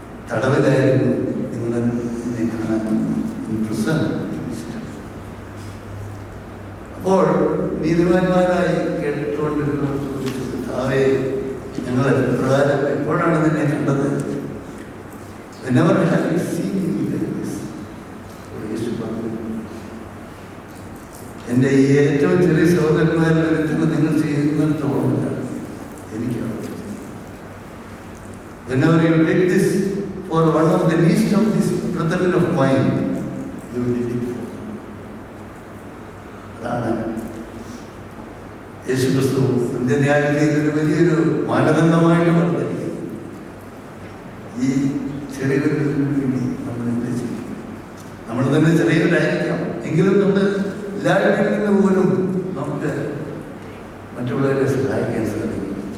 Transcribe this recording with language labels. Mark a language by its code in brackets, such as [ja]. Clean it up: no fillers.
[ml] തടവിലായിരുന്നു, നിങ്ങൾ എന്നെ കാണാൻ വന്നു. In prison. അപ്പോൾ നീതിമാന്മാരായി കേട്ടുകൊണ്ടിരുന്നവർ ചോദിച്ചു, കർത്താവേ, ഞങ്ങൾ പ്രകാരം എപ്പോഴാണ് നിന്നെ കണ്ടത്? [en] Whenever have you seen me like this? [ml] യേശു പറഞ്ഞു, എൻ്റെ ഈ ഏറ്റവും ചെറിയ സഹോദരന്മാരിൽ ഒരുത്തുന്ന നിങ്ങൾ ചെയ്യുന്നിടത്തോളം എനിക്ക്. [en] Whenever you did this for one of the least of this brethren of mine, you did it for me. [ml] അതാണ് യേശു ക്രിസ്തു അന്ത്യന്യായത്തിൽ ഒരു വലിയൊരു മാനദണ്ഡമായിട്ട് പറഞ്ഞിരിക്കുന്നത്. ഈ ചെറിയവരിൽ വേണ്ടി നമ്മൾ എന്ത് ചെയ്യും? നമ്മൾ തന്നെ ചെറിയവരായിരിക്കാം, എങ്കിലും നമ്മൾ എല്ലാവരിൽ നിന്ന് പോലും നമുക്ക് മറ്റുള്ളവരെ സഹായിക്കാൻ സാധിക്കും.